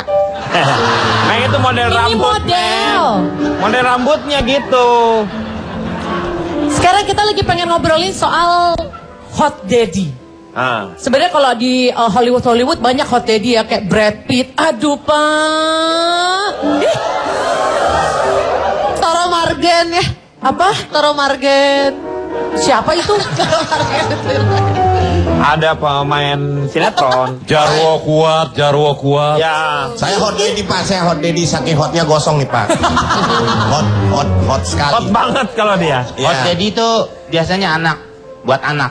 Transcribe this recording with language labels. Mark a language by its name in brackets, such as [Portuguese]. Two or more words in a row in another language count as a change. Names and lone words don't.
[Indonesian] Nah itu model Ini rambut. model. Model rambutnya gitu. Sekarang kita lagi pengen ngobrolin soal [English] hot daddy. [Indonesian] Sebenarnya kalau di Hollywood banyak [English] hot daddy [Indonesian] ya, kayak Brad Pitt. Aduh, Pak. Ih. Toro Margen ya. Apa? Toro Margen. Siapa itu? Toro Margen. Ada pemain sinetron. Jarwo kuat. Ya. Saya [English] hot daddy [Indonesian] Pak, saya [English] hot daddy, [Indonesian] saking hotnya gosong nih Pak. hot sekali. Hot banget kalau dia. Hot Ya. daddy itu biasanya anak, buat anak.